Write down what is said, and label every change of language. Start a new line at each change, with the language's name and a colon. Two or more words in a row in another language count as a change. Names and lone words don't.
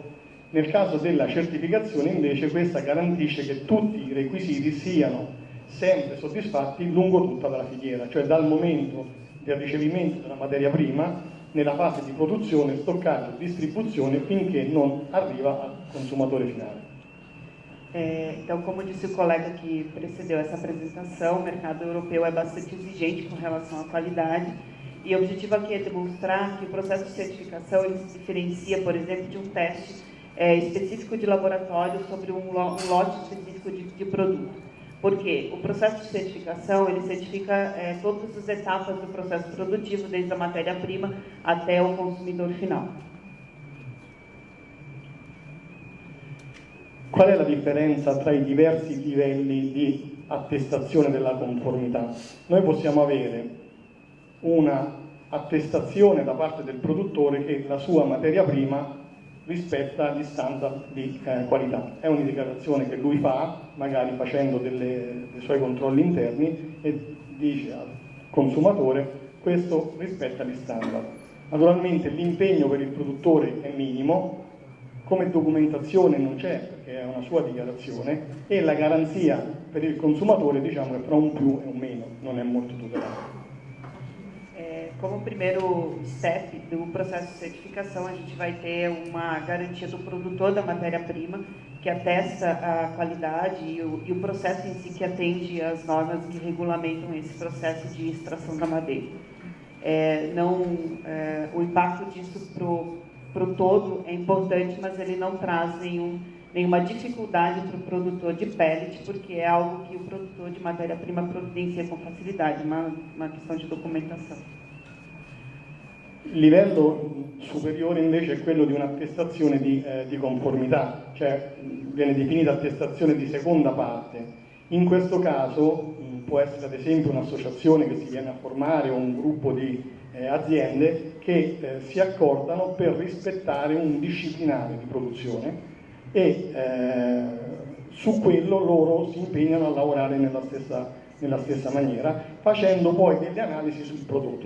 Italian: Nel caso della certificazione invece questa garantisce che tutti i requisiti siano sempre soddisfatti lungo tutta la filiera, cioè dal momento del ricevimento della materia prima nella fase di produzione, stoccaggio e distribuzione finché non arriva al consumatore finale.
Portuguese: Então, como disse o colega que precedeu essa apresentação, o mercado europeu é bastante exigente com relação à qualidade, e o objetivo aqui é demonstrar que o processo de certificação ele se diferencia, por exemplo, de um teste específico de laboratório sobre um lote específico de produto. Porque o processo de certificação ele certifica todas as etapas do processo produtivo, desde a matéria-prima até o consumidor final.
Italian: Qual è la differenza tra i diversi livelli di attestazione della conformità? Noi possiamo avere una attestazione da parte del produttore che la sua materia prima rispetta gli standard di qualità. È una dichiarazione che lui fa, magari facendo dei suoi controlli interni, e dice al consumatore: questo rispetta gli standard. Naturalmente l'impegno per il produttore è minimo, come documentazione non c'è perché è una sua dichiarazione, e la garanzia per il consumatore, diciamo, è fra un più e un meno, non è molto tutelata.
Portuguese: Como primeiro step do processo de certificação, a gente vai ter uma garantia do produtor da matéria-prima, que atesta a qualidade e o processo em si que atende às normas que regulamentam esse processo de extração da madeira. O impacto disso para o todo é importante, mas ele não traz nenhuma dificuldade para o produtor de pellet, porque é algo que o produtor de matéria-prima providencia com facilidade, uma questão de documentação.
Italian: Il livello superiore invece è quello di un'attestazione di conformità, cioè viene definita attestazione di seconda parte. In questo caso può essere ad esempio un'associazione che si viene a formare o un gruppo di aziende che si accordano per rispettare un disciplinare di produzione e su quello loro si impegnano a lavorare nella stessa maniera, facendo poi delle analisi sul prodotto.